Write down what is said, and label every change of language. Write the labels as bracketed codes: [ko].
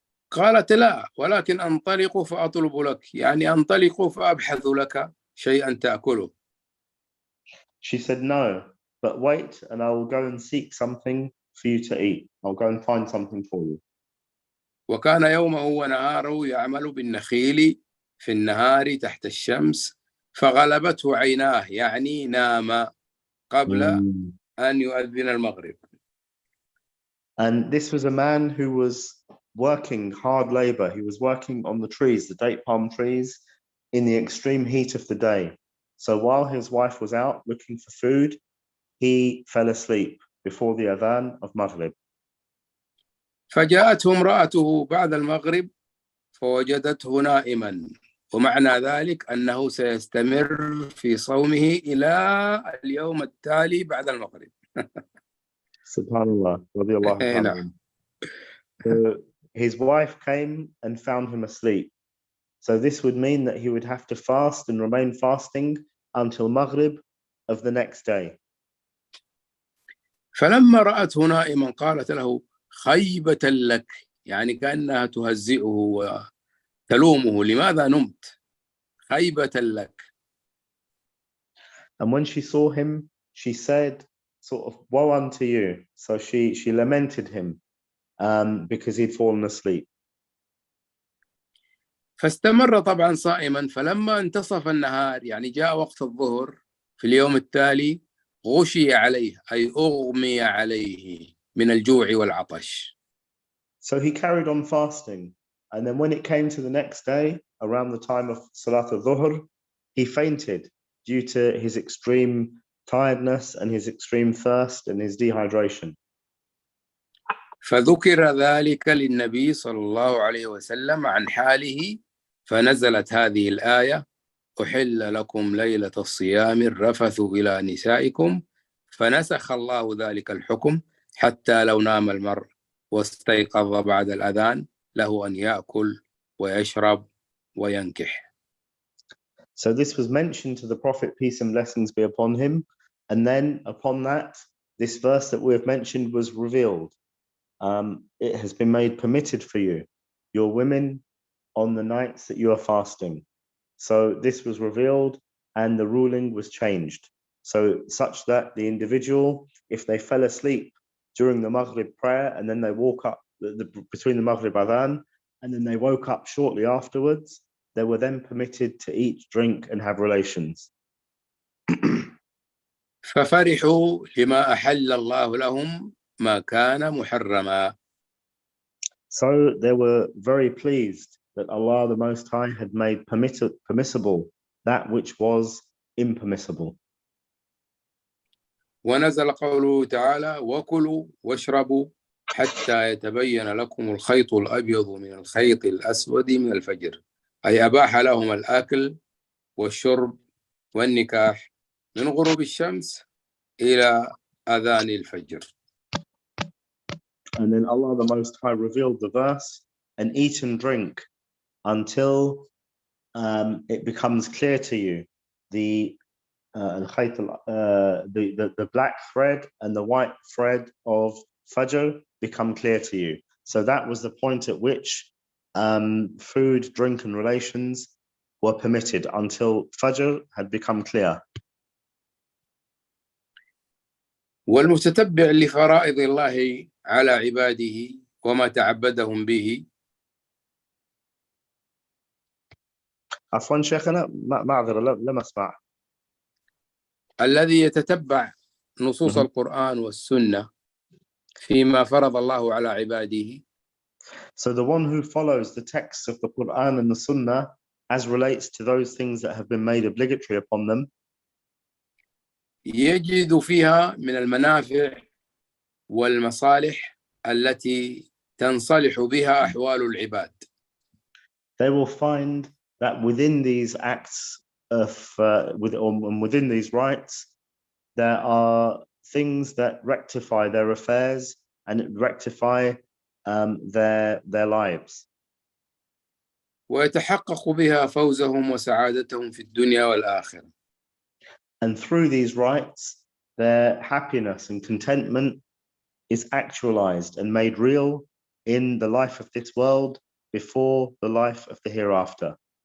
[ar] قالت: لا، ولكن أنطلق فأطلب لك، يعني أنطلق فأبحث لك شيئا تأكله. [en] She said, no, but wait and I will go and seek something for you to eat. I'll go and find something for you. [ar] وكان يومه ونهاره يعمل بالنخيل في النهار تحت الشمس فغلبته عيناه، يعني نام قبل أن يؤذن المغرب. [en] And this was a man who was working hard labor. He was working on the trees, the date palm trees, in the extreme heat of the day. So while his wife was out looking for food, he fell asleep before the adhan of Maghrib. [ar] فجاءته امرأته بعد المغرب فوجدته نائما، ومعنى ذلك أنه سيستمر في صومه إلى اليوم التالي بعد المغرب. Subhanallah, radiallahu ta'ala. نعم. [en] So his wife came and found him asleep. So this would mean that he would have to fast and remain fasting until Maghrib of the next day. [ar] فلما رأته نائما قالت له خيبة لك، يعني كأنها تهزئه وتلومه، لماذا نمت؟ خيبة لك. [en] And when she saw him, she said, sort of, woe unto you. So she lamented him because he'd fallen asleep. [ar] فاستمر طبعا صائما، فلما انتصف النهار يعني جاء وقت الظهر في اليوم التالي غشي عليه، أي أغمي عليه من الجوع والعطش. [en] So he carried on fasting. And then when it came to the next day, around the time of Salat al-Dhuhr, he fainted due to his extreme tiredness and his extreme thirst and his dehydration. [ar] فذكر ذلك للنبي صلى الله عليه وسلم عن حاله، فنزلت هذه الآية: أحل لكم ليلة الصيام الرفث إلى نسائكم، فنسخ الله ذلك الحكم حتى لو نام المرء واستيقظ بعد الأذان له أن يأكل ويشرب وينكح. [en] So this was mentioned to the Prophet, peace and blessings be upon him. And then upon that, this verse that we have mentioned was revealed. It has been made permitted for you, your women, on the nights that you are fasting. So this was revealed and the ruling was changed. So such that the individual, if they fell asleep during the Maghrib prayer and then they woke up between the Maghrib Adhan and then they woke up shortly afterwards, they were then permitted to eat, drink and have relations. [ar] ففرحوا لما أحل الله لهم ما كان محرما. [en] So they were very pleased that Allah the Most High had made permissible that which was impermissible. [ar] ونزل قوله تعالى: وكلوا واشربوا حتى يتبين لكم الخيط الأبيض من الخيط الأسود من الفجر، أي أباح لهم الأكل والشرب والنكاح من غروب الشمس إلى أذان الفجر. [en] And then Allah the Most High revealed the verse, and eat and drink until it becomes clear to you the black thread and the white thread of Fajr become clear to you. So that was the point at which food, drink and relations were permitted until Fajr had become clear. [ar] والمتتبع لفرائض الله على عباده وما تعبدهم به. عفوا شيخنا معذرة لم أسمع. الذي يتتبع نصوص القرآن والسنة فيما فرض الله على عباده. [en] So the one who follows the texts of the Quran and the Sunnah as relates to those things that have been made obligatory upon them, [ar] يجد فيها من المنافع والمصالح التي تنصلح بها أحوال العباد. [en] they will find that within these acts of within these rights, there are things that rectify their affairs and rectify their lives. [ar] ويتحقق بها فوزهم وسعادتهم في الدنيا والآخرة. [en] And through these rights, their happiness and contentment is actualized and made real in the life of this world before the life of the hereafter.